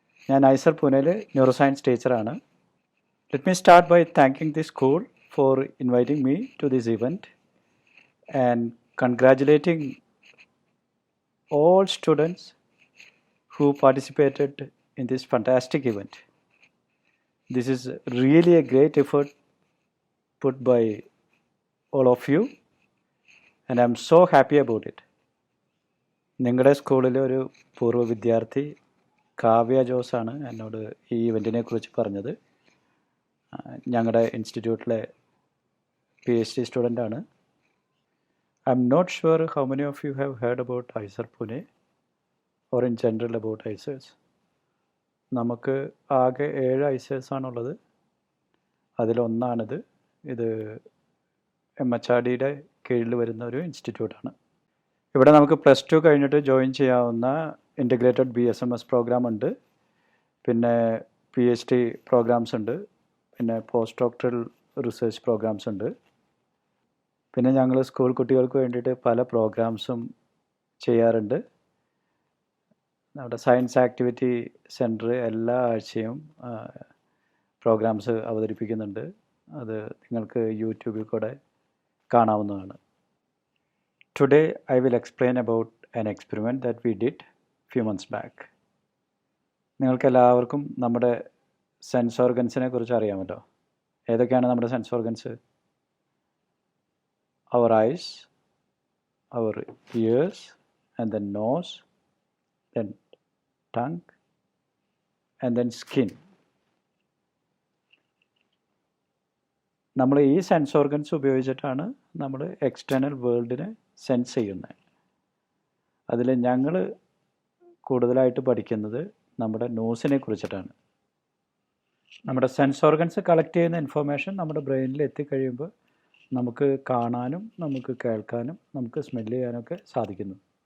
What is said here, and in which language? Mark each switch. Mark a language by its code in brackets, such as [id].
[ml] ഞാൻ ഐസർ പൂനെയിൽ neuro science ടീച്ചറാണ്. [en] Let me start by thanking the school for inviting me to this event and congratulating all students who participated in this fantastic event. This is really a great effort put by all of you and I'm so happy about it. [ml] നിങ്ങളുടെ സ്കൂളിലെ ഒരു പൂർവ്വ വിദ്യാർത്ഥി കാവ്യ ജോസാണ് എന്നോട് ഈ ഇവൻറ്റിനെ കുറിച്ച് പറഞ്ഞത്. ഞങ്ങളുടെ ഇൻസ്റ്റിറ്റ്യൂട്ടിലെ PhD സ്റ്റുഡൻ്റാണ്. [en] I am not sure how many of you have heard about ISER Pune or in general about ISERs. [ml] നമുക്ക് ആകെ 7 ISERs ആണുള്ളത്. അതിലൊന്നാണിത്. ഇത് MHRDയുടെ കീഴിൽ വരുന്ന ഒരു ഇൻസ്റ്റിറ്റ്യൂട്ടാണ്. ഇവിടെ നമുക്ക് +2 കഴിഞ്ഞിട്ട് ജോയിൻ ചെയ്യാവുന്ന ഇൻ്റഗ്രേറ്റഡ് BSMS പ്രോഗ്രാം ഉണ്ട്, പിന്നെ PhD പ്രോഗ്രാംസ് ഉണ്ട്, പിന്നെ പോസ്റ്റ് ഡോക്ടറൽ റിസർച്ച് പ്രോഗ്രാംസ് ഉണ്ട്. പിന്നെ ഞങ്ങൾ സ്കൂൾ കുട്ടികൾക്ക് വേണ്ടിയിട്ട് പല പ്രോഗ്രാംസും ചെയ്യാറുണ്ട്. നമ്മുടെ സയൻസ് ആക്ടിവിറ്റി സെൻറ്റർ എല്ലാ ആഴ്ചയും പ്രോഗ്രാംസ് അവതരിപ്പിക്കുന്നുണ്ട്. അത് നിങ്ങൾക്ക് യൂട്യൂബിൽ കൂടെ കാണാവുന്നതാണ്. [en] Today I will explain about an experiment that we did few months back. [ml] നിങ്ങൾക്കെല്ലാവർക്കും നമ്മുടെ സെൻസ് ഓർഗൻസിനെ കുറിച്ച് അറിയാമല്ലോ. ഏതൊക്കെയാണ് നമ്മുടെ sense organs? [en] Our eyes, our ears, and then nose, then tongue, and then skin. [ml] നമ്മൾ ഈ സെൻസ് ഓർഗൻസ് ഉപയോഗിച്ചിട്ടാണ് നമ്മൾ എക്സ്റ്റേണൽ വേൾഡിനെ സെൻസ് ചെയ്യുന്നത്. അതിൽ ഞങ്ങൾ കൂടുതലായിട്ട് പഠിക്കുന്നത് നമ്മുടെ നോസിനെ കുറിച്ചിട്ടാണ്. നമ്മുടെ സെൻസ് ഓർഗൻസ് കളക്ട് ചെയ്യുന്ന ഇൻഫർമേഷൻ നമ്മുടെ ബ്രെയിനിൽ എത്തിക്കഴിയുമ്പോൾ നമുക്ക് കാണാനും നമുക്ക് കേൾക്കാനും നമുക്ക് സ്മെല്ല് ചെയ്യാനൊക്കെ സാധിക്കുന്നു.